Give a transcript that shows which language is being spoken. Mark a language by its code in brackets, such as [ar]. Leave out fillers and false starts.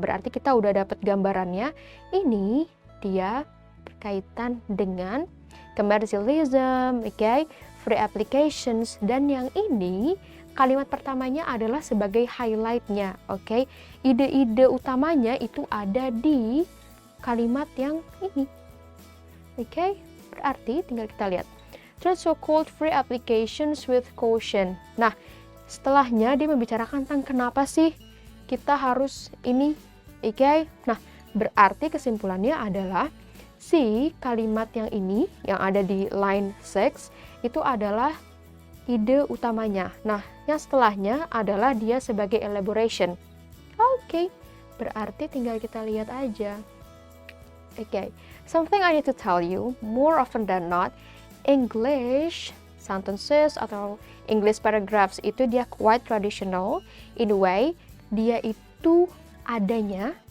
[id] Berarti kita udah dapat gambarannya. Ini dia berkaitan dengan commercialism, free applications, dan yang ini kalimat pertamanya adalah sebagai highlight-nya, Ide-ide utamanya itu ada di kalimat yang ini, Berarti tinggal kita lihat. [en] Treat so-called free applications with caution. [id] Nah, setelahnya dia membicarakan tentang kenapa sih kita harus ini, Nah, berarti kesimpulannya adalah si kalimat yang ini, yang ada di line 6, itu adalah ide utamanya. Nah, yang setelahnya adalah dia sebagai elaboration. Berarti tinggal kita lihat aja. [en] Something I need to tell you, more often than not, English sentences atau English paragraphs itu dia quite traditional. In a way, [id] dia itu adanya